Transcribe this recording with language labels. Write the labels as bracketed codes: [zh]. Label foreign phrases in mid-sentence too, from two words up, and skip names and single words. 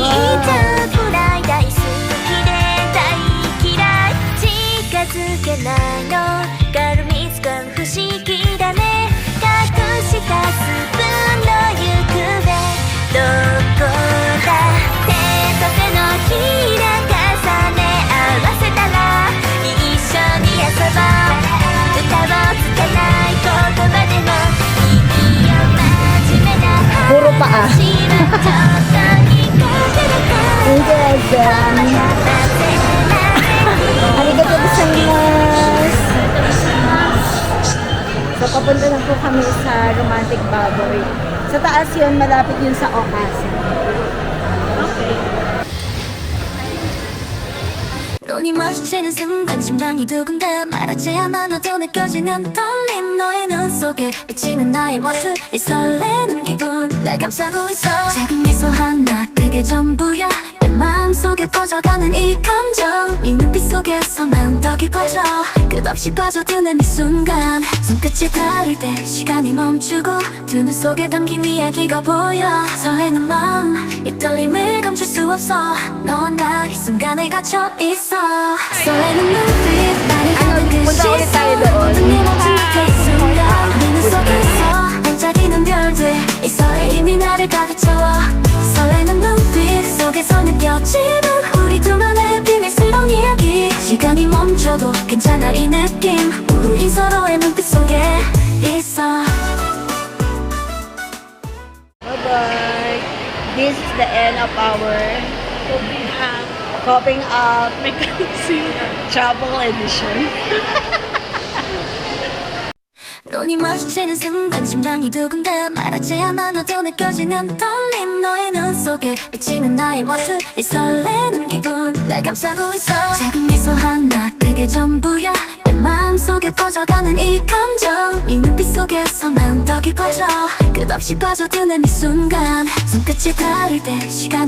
[ja] じゃんくらい大好きで大嫌い近づけないのがるみつかん不思議だね隠したスプーンの行方どこだ手と手のひら重ね合わせたら一緒に遊ぼう歌をつけない言葉でもいいよ真面目な [tl] Puro paa. [ja] 話はちょっと苦手だから [tl] Ang ganda. [ja] ありがとうございます. [tl] So, papunta na po kami sa Romantic Baboy. Sa taas yun, malapit yun sa Okasa. Okay. [ko] 눈이 마주치는 순간 심장이 두근대 말하지 않아도 느껴지는 떨림 너의 눈 속에 비치는 나의 모습 이 설레는 기분 날 감싸고 있어 작은 미소 하나 그게 전부야 내 마음속에 퍼져가는 이 감정 이 눈빛 속에서 난 더 깊어져 끝없이 빠져드는 이 순간 손끝이 닿을 때 시간이 멈추고 두 눈 속에 담긴 이야기가 보여 설레는 마음 이 떨림을 감출 수 없어 너와 나 이 순간에 갇혀 있어 설레는 눈빛 나를 향한 그 [tl] punta ulit tayo [ko] 시선 [tl] doon. [ko] 모든 게 멈춘 그 순간 내 눈 속에서 반짝이는 별들 이 설렘이 나를 가득 채워 설레는 눈빛 속에서 느껴지는 우리 둘만의 비밀스러운 이야기 시간이 멈춰도 괜찮아 이 느낌 우리 서로의 눈빛 속에 있어 [en] Bye-bye. This is the end of our coping up Mechanism. travel edition. [ko] 눈이 마주치는 순간 심장이 두근대 말하지 않아도 느껴지는 떨림 너의 눈 속에 비치는 나의 모습 이 설레는 기분 날 감싸고 있어 작은 미소 하나 그게 그게 전부야 내 마음속에 퍼져가는 이 감정 이 눈빛 속에서만 더 깊어져 끝없이 빠져드는 이 순간 손끝이 닿을 때 시간이